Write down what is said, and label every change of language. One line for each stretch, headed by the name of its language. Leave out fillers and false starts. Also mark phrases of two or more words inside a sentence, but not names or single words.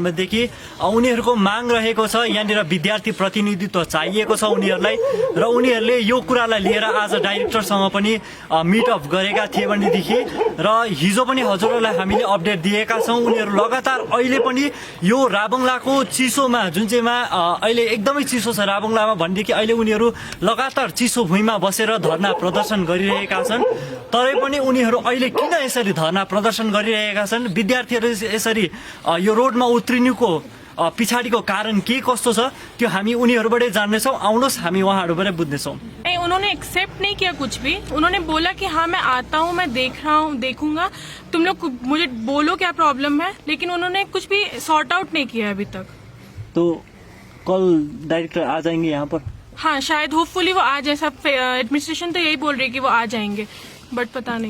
Nepali: भनेदेखि उनीहरूको माग रहेको छ यहाँनिर विद्यार्थी प्रतिनिधित्व चाहिएको छ उनीहरूलाई र उनीहरूले यो कुरालाई लिएर आज डाइरेक्टरसँग पनि मिटअप गरेका थिए भनेदेखि र हिजो पनि हजुरहरूलाई हामीले अपडेट दिएका छौँ उनीहरू लगातार अहिले पनि यो राबुङलाको चिसोमा जुन चाहिँमा अहिले एकदमै चिसो छ राबुङलामा भनेदेखि अहिले उनीहरू लगातार चिसो भुइँमा बसेर धरना प्रदर्शन गरिरहेका छन्। तरै पनि उनीहरू अहिले किन यसरी धरना प्रदर्शन गरिरहेका छन् विद्यार्थीहरू यसरी यो रोडमा उत्रिनुको पछाडिको कारण के कस्तो छ त्यो हामी उनीहरूबाटै जान्नेछौँ। आउनुहोस् हामी उहाँहरूबाटै बुझ्नेछौँ।
Hindi: नहीं, उन्होंने एक्सेप्ट नहीं किया कुछ भी। उन्होंने बोला कि हाँ मैं आता हूँ, मैं देख रहा हूँ, देखूंगा, तुम लोग मुझे बोलो क्या प्रॉब्लम है, लेकिन उन्होंने कुछ भी सॉर्ट आउट नहीं किया अभी तक। तो कल डायरेक्टर आ जाएंगे यहाँ पर? हाँ शायद होपफुली वो आ जाए। सब एडमिनिस्ट्रेशन तो यही बोल रही है कि वो आ जाएंगे, बट पता नहीं।